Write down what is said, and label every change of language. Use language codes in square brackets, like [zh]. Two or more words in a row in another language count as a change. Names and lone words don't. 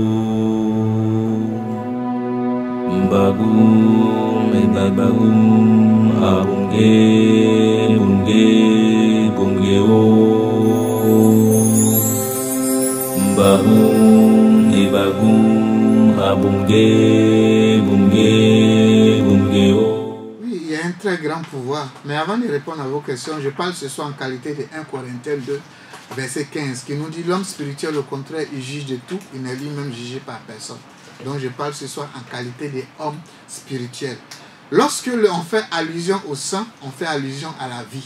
[fr] Bagum, me bagum, abunge, bunge, bunge o. Bagum, me bagum, abunge, bunge, bunge o. Il y a un très grand pouvoir. Mais avant de répondre à vos questions, je parle ce soir en qualité de 1 Corinthiens 2, verset 15, qui nous dit l'homme spirituel, au contraire, il juge de tout, il n'est lui-même jugé par personne. Donc je parle ce soir en qualité d'homme spirituel. Lorsque on fait allusion au sang, on fait allusion à la vie.